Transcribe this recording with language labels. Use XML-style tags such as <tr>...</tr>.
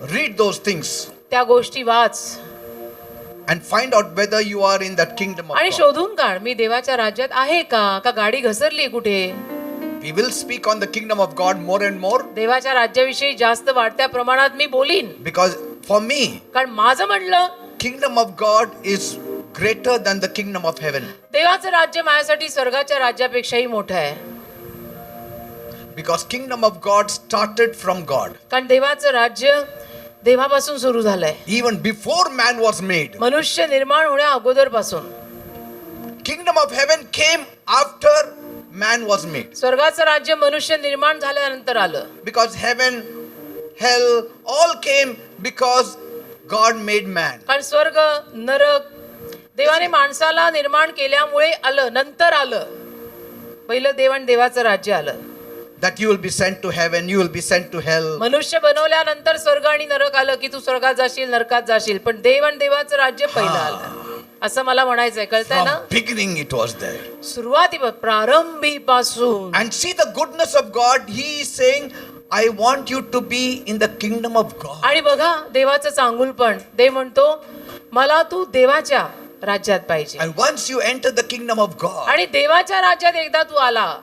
<en>read those things</en> <mr>त्या गोष्टी वाच</mr> <en>and find out whether you are in that kingdom of</en> <mr>आणि</mr> <en>God.</en> <mr>शोधून काढ, मी देवाच्या राज्यात आहे का गाडी घसरली कुठे.</mr> <en>We will speak on the kingdom of God more and more</en> <mr>देवाच्या राज्याविषयी जास्त वाढत्या प्रमाणात मी बोलीन.</mr> <en>because for me,</en> <mr>कारण माझं म्हणलं,</mr> <en>kingdom of God is greater than the kingdom of heaven.</en> <mr>देवाचं राज्य माझ्यासाठी स्वर्गाच्या राज्यापेक्षाही मोठं आहे.</mr> <en>Because kingdom of God started from God.</en> <mr>कारण देवाचं राज्य देवापासून सुरू झालंय.</mr> <en>Even before man was made.</en> <mr>मनुष्य निर्माण होण्या अगोदर पासून.</mr> <en>Kingdom of heaven came after man was made.</en> <mr>स्वर्गाचं राज्य मनुष्य निर्माण झाल्यानंतर आलं.</mr> <en>Because heaven, hell, all came because God made man.</en> <mr>कारण स्वर्ग, नरक देवाने माणसाला निर्माण केल्यामुळे आलं, नंतर आलं. पहिलं देव आणि देवाचं राज्य आलं.</mr> <en>That you will be sent to heaven, you will be sent to hell.</en> <mr>मनुष्य बनवल्यानंतर स्वर्ग आणि नरक आलं की तू स्वर्गात जाशील, नरकात जाशील. पण देव आणि देवाचं राज्य पहिलं आलं, असं मला म्हणायचंय. कळतंय ना.</mr> <en>From beginning it was there.</en> <mr>सुरुवाती प्रारंभीपासून.</mr> <en>And see the goodness of God. He is saying, I want you to be in the kingdom of God.</en> <mr>आणि बघा देवाचं चांगुलपण. देव म्हणतो मला तू देवाच्या राज्यात पाहिजे.</mr> <en>And once you enter the kingdom of God,</en> <mr>आणि देवाच्या राज्यात एकदा तू आला</mr>